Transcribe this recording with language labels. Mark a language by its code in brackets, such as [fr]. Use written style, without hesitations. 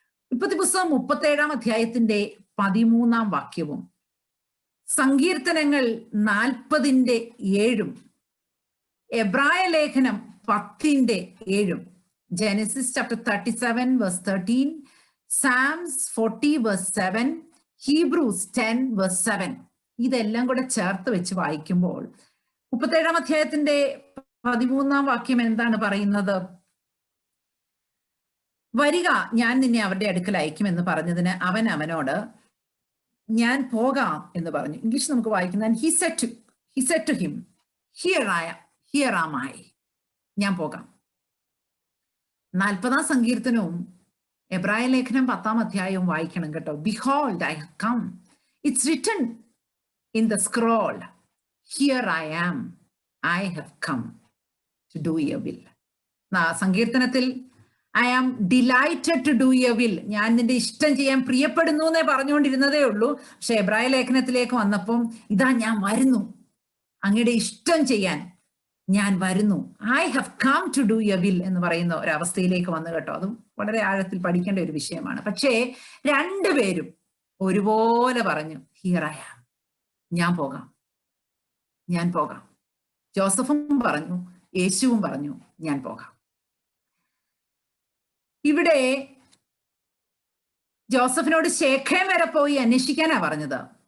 [ml] ഉൽപ്പത്തി പുസ്തകം 37 അധ്യായത്തിന്റെ 13 വാക്യവും സങ്കീർത്തനങ്ങൾ 40:7 എബ്രായ ലേഖനം 10:7 [en] Genesis chapter 37 verse 13 Psalms 40 verse 7 [ml] Hebrews 10 verse 7 ഇതെല്ലാം കൂടെ ചേർത്ത് വെച്ച് വായിക്കുമ്പോൾ 37 അധ്യായത്തിന്റെ 13 വാക്യം എന്താണ് പറയുന്നത്? വരിക, ഞാൻ നിന്നെ അവരുടെ അടുക്കൽ അയക്കുമെന്ന് പറഞ്ഞതിന് അവൻ അവനോട് ഞാൻ പോകാം എന്ന് പറഞ്ഞു. ഇംഗ്ലീഷ് നമുക്ക് വായിക്കുന്നത് [en] he said to him here am I, [ml] ഞാൻ പോകാം. 40 സങ്കീർത്തനവും എബ്രായ ലേഖനം 10 അധ്യായവും വായിക്കണം കേട്ടോ. [en] Behold, I have come. It's written in the scroll. Here I am. I have come to do your will. [ml] സങ്കീർത്തനത്തിൽ [en] I am delighted to do your will. [ml] ഞാൻ നിന്റെ ഇഷ്ടം ചെയ്യാൻ പ്രിയപ്പെടുന്നു എന്നേ പറഞ്ഞുകൊണ്ടിരുന്നതേ ഉള്ളൂ. പക്ഷെ എബ്രായ ലേഖനത്തിലേക്ക് വന്നപ്പം ഇതാ ഞാൻ വരുന്നു, അങ്ങയുടെ ഇഷ്ടം ചെയ്യാൻ ഞാൻ വരുന്നു. [en] I have come to do your will [ml] എന്ന് പറയുന്ന ഒരവസ്ഥയിലേക്ക് വന്നു കേട്ടോ. അതും വളരെ ആഴത്തിൽ പഠിക്കേണ്ട ഒരു വിഷയമാണ്. പക്ഷേ രണ്ടുപേരും ഒരുപോലെ പറഞ്ഞു [en] here I am, [ml] ഞാൻ പോകാം. ജോസഫും പറഞ്ഞു, യേശുവും പറഞ്ഞു ഞാൻ പോകാം. ഇവിടെ ജോസഫിനോട് ശേഖേം വരെ പോയി അന്വേഷിക്കാനാ പറഞ്ഞത്.